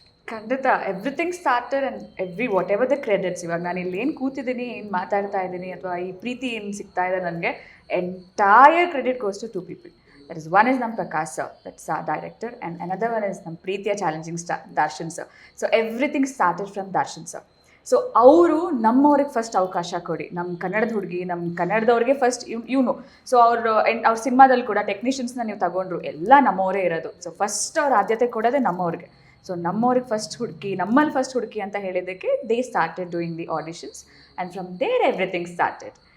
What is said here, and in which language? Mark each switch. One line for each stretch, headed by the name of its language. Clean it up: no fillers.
Kannada: ಖಂಡಿತ
English: Everything started and whatever the credits.
Kannada: ಇವಾಗ ನಾನು ಇಲ್ಲಿ ಏನು ಕೂತಿದ್ದೀನಿ, ಏನು ಮಾತಾಡ್ತಾ ಇದ್ದೀನಿ, ಅಥವಾ ಈ ಪ್ರೀತಿ ಏನು ಸಿಗ್ತಾ ಇದೆ ನನಗೆ,
English: Entire credit goes to 2 people. That is, one is Nam Prakash sir, that's our director, and another one is Nam Preetiya challenging star Darshan sir. So everything started from Darshan sir.
Kannada: So ಅವರು ನಮ್ಮವ್ರಿಗೆ first ಅವಕಾಶ ಕೊಡಿ, ನಮ್ಮ ಕನ್ನಡದ ಹುಡುಗಿ, ನಮ್ಮ ಕನ್ನಡದವ್ರಿಗೆ first ಇವನು. So ಅವ್ರ ಸಿನಿಮಾದಲ್ಲಿ ಕೂಡ ಟೆಕ್ನಿಷಿಯನ್ಸ್ನ ನೀವು ತಗೊಂಡ್ರು ಎಲ್ಲ ನಮ್ಮವರೇ ಇರೋದು. ಸೊ ಫಸ್ಟ್ ಅವ್ರ ಆದ್ಯತೆ ಕೊಡೋದೇ ನಮ್ಮವ್ರಿಗೆ. ಸೊ ನಮ್ಮವ್ರಿಗೆ ಫಸ್ಟ್ ಹುಡುಕಿ, ನಮ್ಮಲ್ಲಿ ಫಸ್ಟ್ ಹುಡುಕಿ ಅಂತ ಹೇಳಿದ್ದಕ್ಕೆ
English: They started doing the auditions and from there everything started.